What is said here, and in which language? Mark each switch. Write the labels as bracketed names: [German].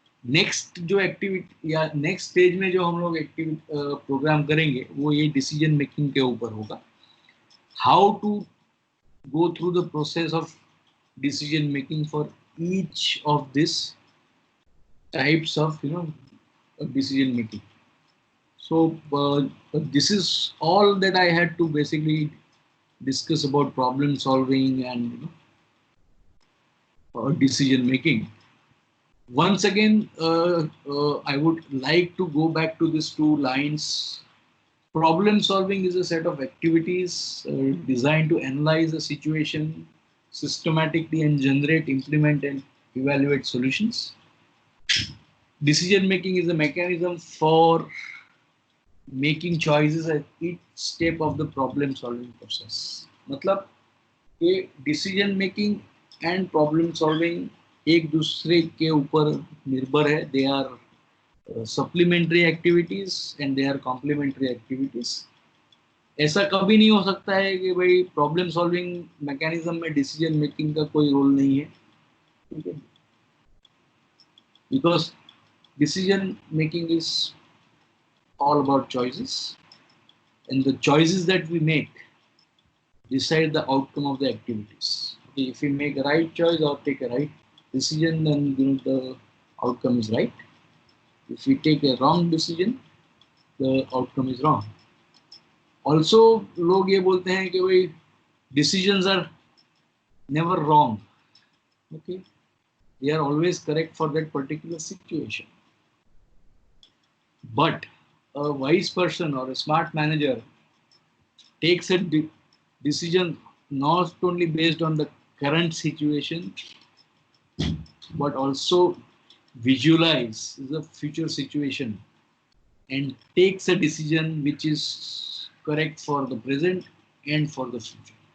[Hindi] Next जो activity या next stage में जो हम लोग प्रोग्राम करेंगे वो ये डिसीजन मेकिंग के ऊपर होगा. [English] How to go through the process of decision making for each of this types of decision making. So this is all that I had to basically discuss about problem solving and decision making. Once again, I would like to go back to these two lines. Problem solving is a set of activities designed to analyze a situation systematically and generate, implement, and evaluate solutions. Decision making is a mechanism for making choices at each step of the problem solving process. [Hindi] मतलब ये decision making and problem solving एक दूसरे के ऊपर निर्भर है. [English] They are supplementary activities and they are complementary activities. [Hindi] ऐसा कभी नहीं हो सकता है कि भाई प्रॉब्लम सॉल्विंग मैकेनिज्म में डिसीजन मेकिंग का कोई रोल नहीं है. ठीक है. [English] Because decision making is all about choices, and the choices that we make decide the outcome of the activities. Okay, if we make a right choice or take a right decision, then the outcome is right. If we take a wrong decision, the outcome is wrong. [Hindi] Also, लोग ये बोलते हैं कि भाई [English] decisions are never wrong. Okay, they are always correct for that particular situation. But a wise person or a smart manager takes a decision not only based on the current situation, but also visualize the future situation and takes a decision which is correct for the present and for the future.